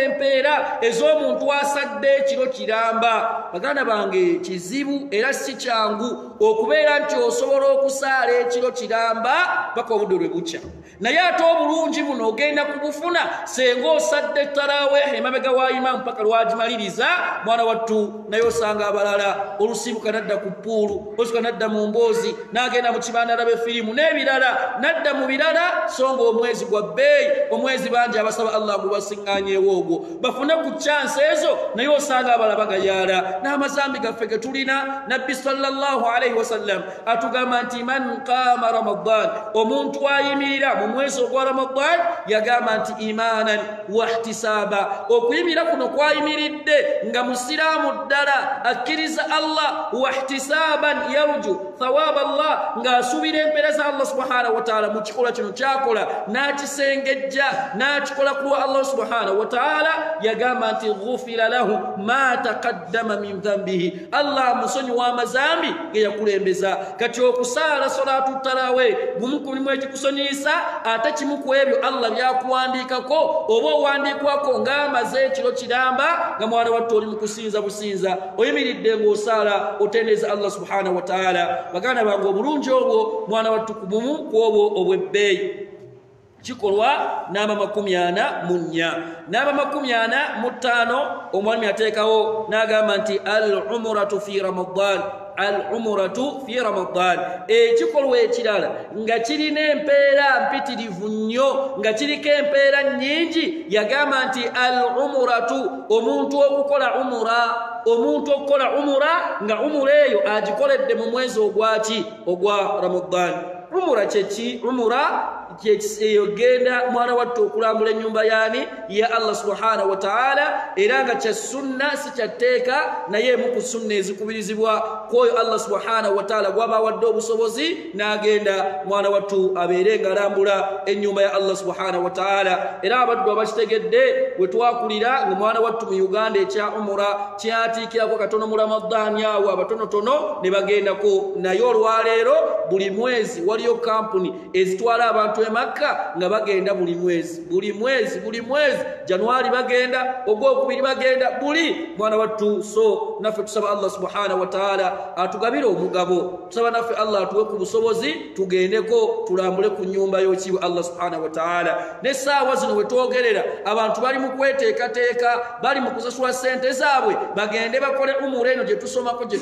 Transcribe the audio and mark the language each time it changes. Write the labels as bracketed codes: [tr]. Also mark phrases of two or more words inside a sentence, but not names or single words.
[lg] empeera ez'omuntu asadde ekiro kiramba baganda bange kizibu era si kyangu okubeera nti osobola okusaala ekiro kiramba paka obudde lwe bukya naye ate obulungi buno ogenda kubufuna senga osadde tarawehe emabega wa imaamu paka lwagimaliriza mwana wattu naye osanga abalala olusibuka nadda ku puulu olusibuka nadda mu mboozi n'agenda mu kibanda alabe firimu n'ebirala nadda mu birala songa omwezi gwa bbeeyi omwezi bangi abasaba allah gubasiŋŋaanyeewo ogwo bafune ku chansi ezo naye osanga abalala bagayaala n'amazambi gaffe ge tulina nabbi [ar] صلى الله عليه وسلم [lg] atugamba nti [ar] من قام رمضان [lg] omuntu ayimirira mu mwezi ogwa ramadan yagamba nti [ar] إيمانا واحتسابا [lg] okuyimirira kuno kwayimiridde nga musiraamu ddala akkiriza allah [ar] واحتسابا يرجو ثواب الله [lg] ng'asuubira empeera za allah [ar] سبحانه وتعالى [lg] mu kikola kino kyakola n'akisengejja n'akikola ku allah [ar] سبحانه وتعالى [lg] yagamba nti [ar] غفر له ما تقدم من ذنبه [lg] allah musonyiwa amazambi ge yakulembeza kati okusaala salatu tarawe gumu ku bimu ekikusonyiyisa ate kimu ku ebyo allah byakuwandiikako oba owandiikwako ng'amaze ekiro kiramba nga mwana wattu oli mu kusinza businza oyimiridde ng'osaala otendeeza allah [ar] سبحانه وتعالى [lg] baganda bange obulungi obwo mwana wattu ku bumu ku obwo obw'ebbeeyi kikolwa n'aba 44 n'aba 45 omwami ateekawo n'agamba nti [ar] العمرة في رمضان العمرة في رمضان [lg] ekikolwa ekirala nga kirina empeera mpitirivu nnyo nga kiriko empeera nnyingi yagamba nti al-umratu omuntu okukola umura nga umura eyo agikoledde mu mwezi ogwaki ogwa ramadan umura kyeki umura yogenda mwana wattu okulambula ennyumba yaani ya allah [ar] سبحانه وتعالى [lg] era nga kya sunna si kyatteeka naye mu ku sunna ezikubirizibwa kwoyo allah [ar] سبحانه وتعالى [lg] gwaba wadde obusobozi n'agenda mwana wattu abeere nga alambula ennyumba ya allah [ar] سبحانه وتعالى [lg] era abaddu abakitegedde bwe twakulira nga mwana wattu mu uganda ekya umura kyatiikirako katono mu ramadani awo abatonotono ne bagendako naye olwaleero buli mwezi waliyo kampuni ezitwala abantu Makka nga bagenda buli mwezi Januari bagenda ogwokubiri bagenda buli mwana wattu so naffe tusaba allah [ar] سبحانه وتعالى [lg] atugabire omugabo tusaba naffe allah atuwe ku busobozi tugendeko tulambule ku nyumba y'okiibwa allah [ar] سبحانه وتعالى [lg] n'essaawa zino we twogerera abantu bali mu kweteekateeka bali mu kusasula ssente zaabwe bagende bakole umura eno gye tusomako gye